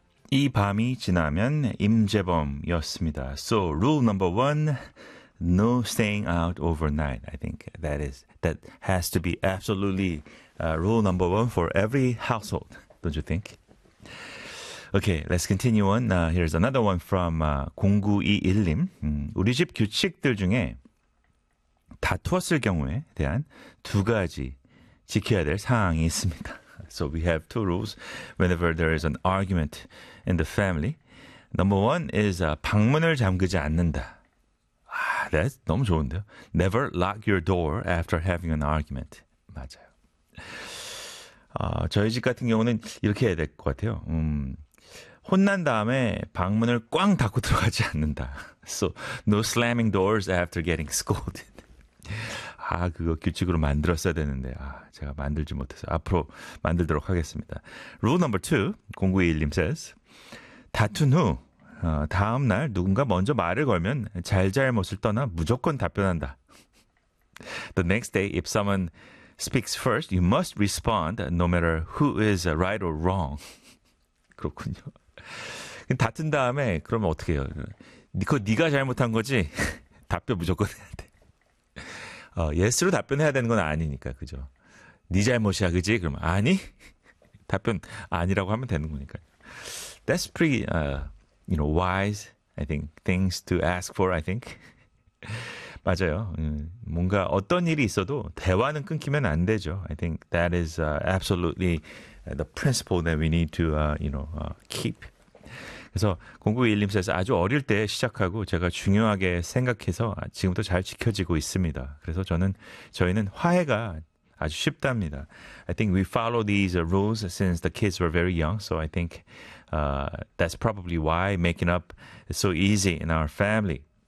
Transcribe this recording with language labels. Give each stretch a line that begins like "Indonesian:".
Korean: 이 밤이 지나면 임재범이었습니다.
English: So rule number one, no staying out overnight. I think that is that has to be absolutely rule number one for every household. Don't you think? Okay, let's continue on. Here's another one from 0921님.
Korean: 우리 집 규칙들 중에 다투었을 경우에 대한 두 가지 지켜야 될 사항이 있습니다.
English: So we have two rules whenever there is an argument in the family. Number one is
Korean: 방문을 잠그지 않는다.
English: That's
Korean: 너무 좋은데요.
English: Never lock your door after having an argument.
Korean: 맞아요. 저희 집 같은 경우는 이렇게 해야 될 것 같아요. 혼난 다음에 방문을 꽝 닫고 들어가지 않는다.
English: So no slamming doors after getting scolded.
Korean: 아, 그거 규칙으로 만들었어야 되는데 제가 만들지 못해서 앞으로 만들도록 하겠습니다.
English: Rule number two,
Korean: 0921님 says, 다툰 후 다음 날 누군가 먼저 말을 걸면 잘잘못을 떠나 무조건 답변한다.
English: The next day, if someone speaks first, you must respond no matter who is right or wrong.
Korean: 그렇군요. 다툰 다음에 그러면 어떻게 해요? 그거 네가 잘못한 거지? 답변 무조건 해야 돼. 예스로 답변해야 되는 건 아니니까, 그죠? 네 잘못이야, 그지? 그럼 아니? 답변 아니라고 하면 되는 거니까.
English: That's pretty, you know, wise, I think, things to ask for, I think.
Korean: 맞아요. 뭔가 어떤 일이 있어도 대화는 끊기면 안 되죠.
English: I think that is absolutely the principle that we need to, you know, keep.
Korean: 그래서 0921님 says 아주 어릴 때 시작하고 제가 중요하게 생각해서 지금도 잘 지켜지고 있습니다. 그래서 저희는 화해가 아주 쉽답니다.
English: I think we follow these rules since the kids were very young. So I think that's probably why making up is so easy in our family.